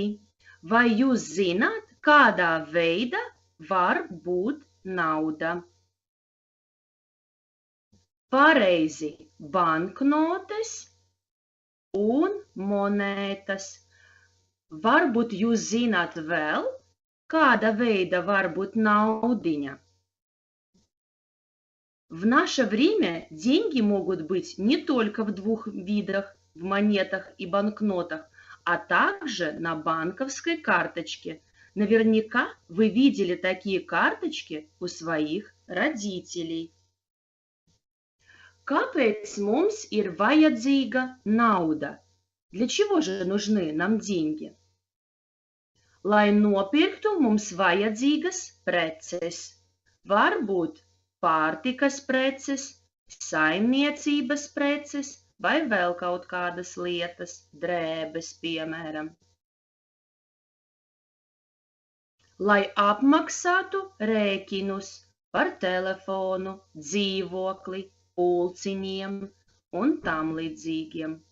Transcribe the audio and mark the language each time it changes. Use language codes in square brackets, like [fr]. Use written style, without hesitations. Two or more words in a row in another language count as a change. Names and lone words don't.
[lv] Vai jūs zināt, kādā veidā var būt nauda? Pareizi, banknotes un monētas. Varbūt jūs zināt vēl, kāda veida var būt naudiņa? [ru] В наше время деньги могут быть не только в двух видах, в монетах и банкнотах, а также на банковской карточке. Наверняка вы видели такие карточки у своих родителей. [lv] Kāpēc mums ir vajadzīga nauda? [ru] Для чего же нужны нам деньги? [lv] Lai nopirktu mums vajadzīgas preces. Varbūt pārtikas preces, saimniecības preces vai vēl kaut kādas lietas, drēbes, piemēram. Lai apmaksātu rēķinus par telefonu, dzīvokli, pulciņiem un tam līdzīgiem.